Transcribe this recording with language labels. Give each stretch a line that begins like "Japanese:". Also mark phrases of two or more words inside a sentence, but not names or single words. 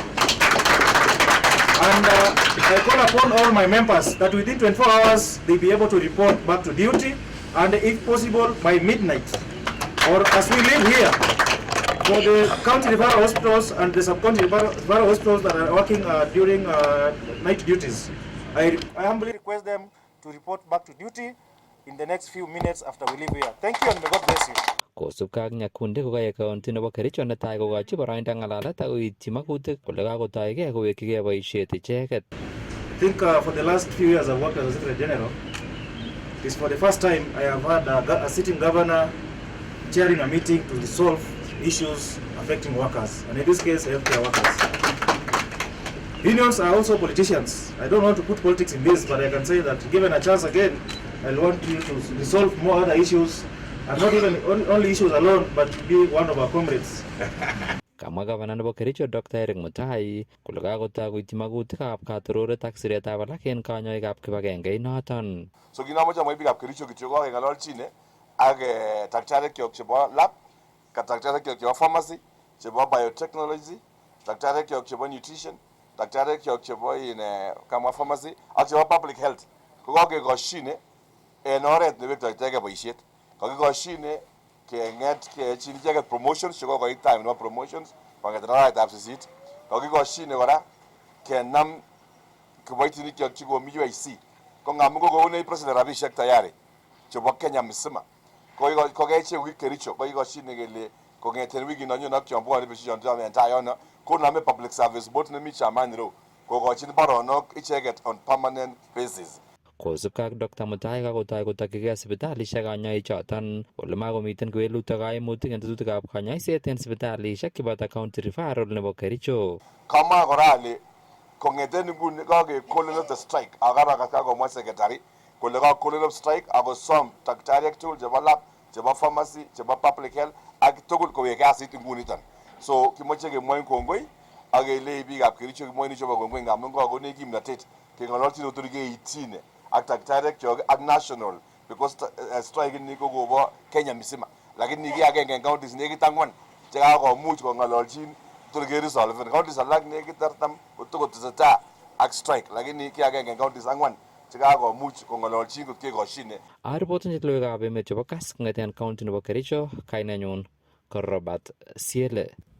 English: And I call upon all my members that within 24 hours they be able to report back to duty, and if possible by midnight, or as we live here, for the county referral hospitals and the sub-county referral hospitals that are working during night duties, I humbly request them to report back to duty in the next few minutes after we leave here. Thank you and may God bless you.
Kalenjin: Kosubkei ak Nyakundi kokayai county nebo Kericho netai kokochi boroindo ng'alalet ak koityi makutik kole kakotoigei kowekyigei boisiet icheket.
English: I think for the last few years I've worked as a Secretary General. It is for the first time I have had a sitting governor chairing a meeting to resolve issues affecting workers, and in this case healthcare workers. Unions are also politicians. I don't want to put politics in this, but I can say that given a chance again, I want you to resolve more other issues, and not even only issues alone, but be one of our comrades.
Kalenjin: Kamwa gavana nebo Kericho Dr. Eric Mutai kole kakotakoityi magutikab katororet ak siretab alak en kanyoikab kibagenge inoton. So kinamoche amwai biikab Kericho kityo kokeng'ololchine ak daktarikyok chebo lab, daktarikyok chebo pharmacy, chebo biotechnology, daktarikyok chebo nutrition, daktarikyok chebo kama pharmacy ak chebo
English: public health.
Kalenjin: Ko kakekoshine en oret nebektoitege boisiet. Kakikoshine keng'et kechin icheket promotions chekokoit time nebo promotions kong'eten arawetab 8. Kakikoshine kora kenam kiboitinikyok chekomi UIC. Ko ngamun kokoune president rabisiek tayari chebo Kenya mzima. Ko kechek Kericho kokikoshine kele kong'eten wikit nonyon ak chon bwone betusiek chon en tai yono konome
English: public service board
Kalenjin: nemi Chamani Row kokochin baronok icheket
English: on permanent basis.
Kalenjin: Kosubkei ak Dr. Mutai kakotoi kotokyigei sipitalisiek kanyoichoton ole makomiten kewelutik kaimutik en tetutikab kanyoiset en sipitalisiek cheboto
English: county referral
Kalenjin: nebo Kericho. Kamwa kora ale kong'eten nguni kakeib
English: calling of the strike
Kalenjin: akarakas kakomwa secretary kole kakolel
English: of strike
Kalenjin: akosom daktariek tugul chebo lab, chebo pharmacy, chebo
English: public health
Kalenjin: ak tugul kowek kasit nguniton. So kimoche kemwoin kongoi ak kelei biikab Kericho kemwoin chebo kongoi ngamun kakonech kimnotet keng'ololchin otor keityin ak daktariek ak national because strike ini ko kobo Kenya mzima lakini ki agenge en counties nekit 4 chekakomuch kong'ololchin tor keresolven. Counties alak nekit 40 kotokotesetai ak strike lakini ki agenge en counties 4 chekakomuch kong'ololchin kot kekoshine. Aripoten logoiwekab emet chebo Kass kong'eten county nebo Kericho, kainenyun ko Robert Siele.